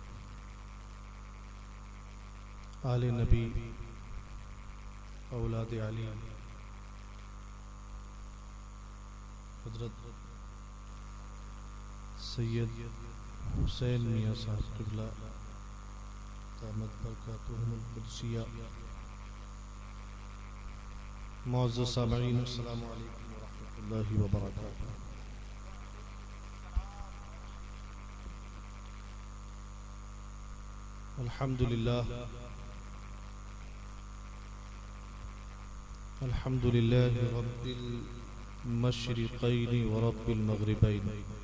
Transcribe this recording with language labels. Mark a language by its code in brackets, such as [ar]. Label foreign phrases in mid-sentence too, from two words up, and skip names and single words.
[ur] آلِ نبی اولاد علی حضرت سید حسین میاں صاحب قبلہ [ar] دامت برکاتهم القدسية. [ur] معزز سامعین, [ar] السلام عليكم ورحمة الله وبركاته. الحمد لله الحمد لله رب المشرقين ورب المغربين